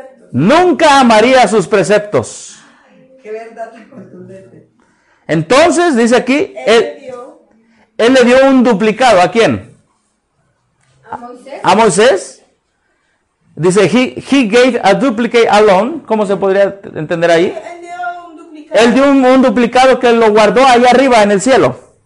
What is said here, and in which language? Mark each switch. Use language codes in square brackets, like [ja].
[es] Nunca amaría sus preceptos. Qué verdad importante. Entonces, dice aquí, él le dio un duplicado. ¿A quién? A Moisés. Dice, [en] he gave a duplicate alone. [es] ¿Cómo se podría entender ahí? Él dio un duplicado que lo guardó allá arriba en el cielo.